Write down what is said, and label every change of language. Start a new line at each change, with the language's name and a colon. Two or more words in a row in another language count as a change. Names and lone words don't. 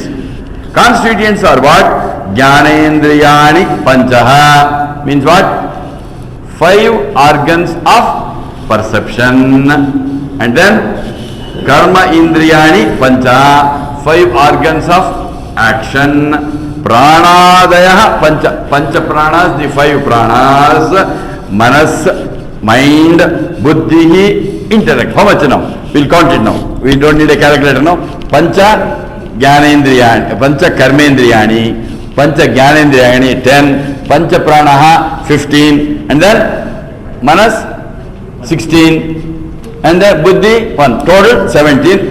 English: Constituents are what?
Sanskrit: Jnanendriyani Panchaha.
English: Means what? 5 organs of perception. And then
Sanskrit: Karma Indriyani Panchaha.
English: 5 organs of action.
Sanskrit: Pranadaya Pancha pranas,
English: the 5 pranas. Manas, mind, buddhi, intellect. How much now? We'll count it now. We don't need a calculator now.
Sanskrit: Pancha Jnanendriyani, Pancha Karmendriyani, Pancha Jnanendriyani 10, Pancha Pranaha 15,
English: and then Manas 16, and then Buddhi 1, total 17.